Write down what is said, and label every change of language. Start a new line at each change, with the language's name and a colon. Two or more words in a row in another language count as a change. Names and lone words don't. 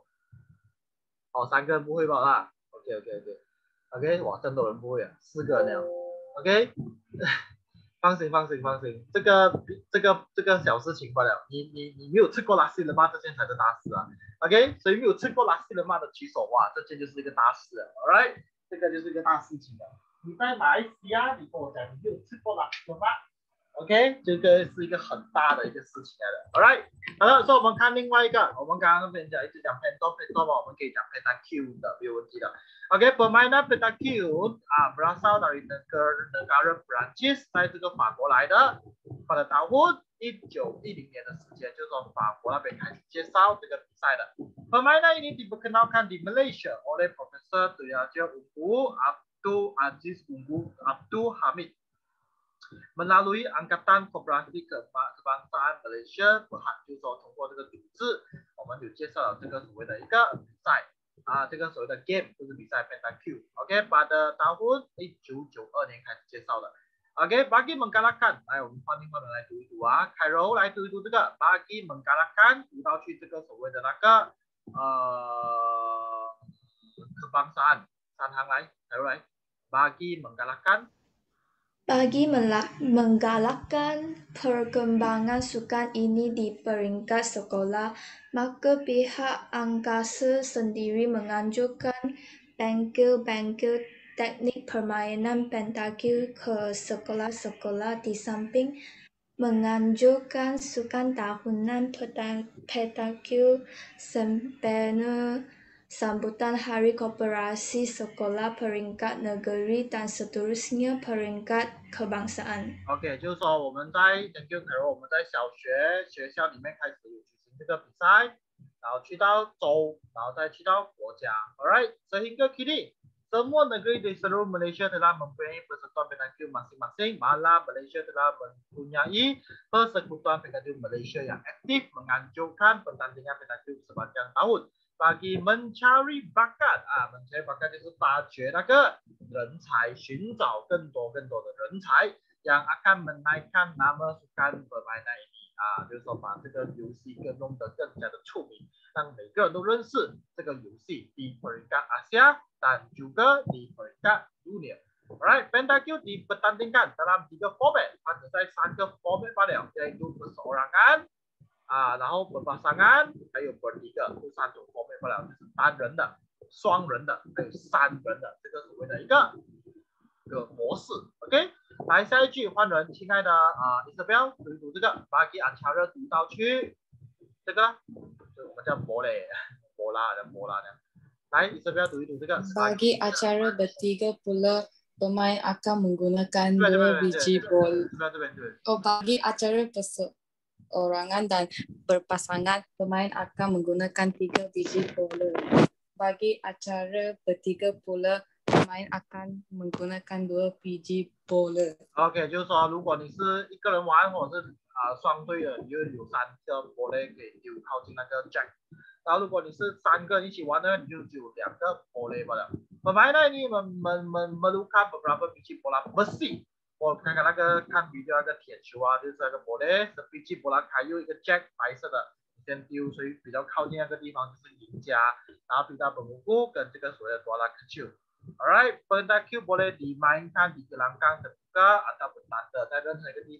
Chinese: 哦，3个人不会吧啦 ？OK， 哇，真多人不会啊，4个人了 ，OK 放心，这个小事情罢了。你没有吃过拉西人马，这件才是大事啊。OK， 所以没有吃过拉西人马的举手，哇，这件就是一个大事了。
English: All right，
Chinese: 这个就是一个大事情了。你在马来西亚，你跟我讲你没有吃过拉西人马 ，OK， 这个是一个很大的一个事情来的。
English: All right，
Chinese: 好了，所以我们看另外一个，我们刚刚那边一直讲 pentathlon 嘛，我们可以讲 pentathlon 的，没有问题的。
Malay: OK， permainan pentathlon berasal dari negara Perancis，
Chinese: 在这个法国来的。
Malay: pada tahun 1910
Chinese: 年的时间，就是说法国那边开始介绍这个比赛的。
Malay: Permainan ini diperkenalkan di Malaysia oleh Profesor Tuyaja Ungu Abdul Aziz Ungu Abdul Hamid melalui Angkatan Koperasi Kebangsaan Malaysia Berhad，
Chinese: 就是说通过这个组织，我们有介绍了这个所谓的一个比赛。这个所谓的 game 就是比赛 pentathlon。OK，
Malay: pada tahun
Chinese: 1992 年开始介绍的。OK，
Malay: bagi menggalakkan，
Chinese: 来，我们换另外人来读一读啊，凯柔来读一读这个
Malay: bagi menggalakkan，
Chinese: 读到去这个所谓的那个kebangsaan， 3行来，凯柔来 ，
Malay: bagi menggalakkan。Bagi menggalakkan perkembangan sukan ini di peringkat sekolah, maka pihak angkasa sendiri menganjurkan bengkel-bengkel teknik permainan pentathlon ke sekolah-sekolah di samping menganjurkan sukan tahunan pentathlon sempena sambutan Hari Koperasi Sekolah peringkat negeri dan seterusnya peringkat kebangsaan.
Chinese: OK， 就是说我们在
English: Thank you，
Chinese: 我们在小学学校里面开始有举行这个比赛，然后去到州，然后再去到国家。Alright，
Malay: sehingga kini semua negeri di seluruh Malaysia telah mempunyai persekutuan pentathlon masing-masing. Malah Malaysia telah mempunyai persekutuan pentathlon Malaysia yang aktif menganjurkan pertandingan pentathlon sepanjang tahun. Bagi mencari bakat， mencari bakat
Chinese: 就是发掘那个人才，寻找更多的人才
Malay: yang akan menaikkan nama sukan permainan ini，
Chinese: 就是说把这个游戏弄得更加的出名，让每个人都认识这个游戏
Malay: di peringkat Asia dan juga di peringkat dunia。
Chinese: Alright，
Malay: pentathlon dipertandingkan dalam 3 format，
Chinese: 它只在3个 format 罢了，
Malay: yaitu perseorangan，
Chinese: 然后berpasangan， 还有bertiga， 这3种 format 罢了，就是单人的、双人的，还有3人的，这个所谓的一个个模式。OK， 来下一句换人，亲爱的Isabel 读这个
Malay: bagi acara
Chinese: 读到去这个，我们叫波拉的。来 Isabel 读一读这个。
Malay: Bagi acara bertiga pula pemain akan menggunakan 2 biji bola. Oh, bagi acara perseorangan dan berpasangan pemain akan menggunakan 3 biji bola. Bagi acara bertiga pula pemain akan menggunakan 2 biji bola.
Chinese: OK， 就是说，如果你是一个人玩，或者是双队的，你就有3个玻璃可以丢靠近那个 jack。然后如果你是3个一起玩呢，你就只有2个玻璃罢了。
Malay: Permainan ini memerlukan beberapa biji bola besi。
Chinese: 我看看那个看video那个铁球啊，就是那个玻璃 ，
Malay: biji bola kayu
Chinese: 一个 jack 白色的，先丢，所以比较靠近那个地方就是赢家。然后比到
Malay: penunggu
Chinese: 跟这个所谓的
Malay: bola kecil。Alright， pentakil boleh dimainkan di gelanggang terbuka atau bertanda，
Chinese: 在任何一个地